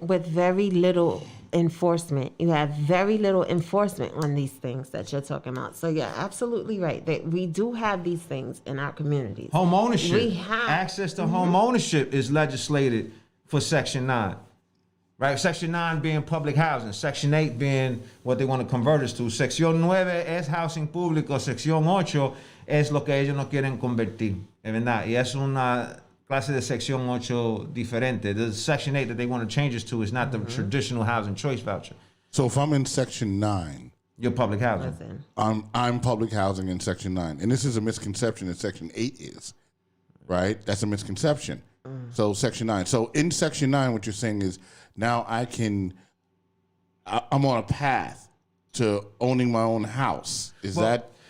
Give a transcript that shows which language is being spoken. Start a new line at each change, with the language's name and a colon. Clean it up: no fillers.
English: With very little enforcement. You have very little enforcement on these things that you're talking about. So you're absolutely right that we do have these things in our communities. Home ownership. We have access to home ownership is legislated for Section 9. Right? Section 9 being public housing. Section 8 being what they want to convert us to.
Spanish: Sección 9 es housing público. Sección 8 es lo que ellos no quieren convertir. Es verdad. Y es una clase de Sección 8 diferente.
English: The Section 8 that they want to change us to is not the traditional housing choice voucher. So if I'm in Section 9, you're public housing. Listen. I'm public housing in Section 9. And this is a misconception that Section 8 is, right? That's a misconception. So Section 9. So in Section 9, what you're saying is now I'm on a path to owning my own house. Is that?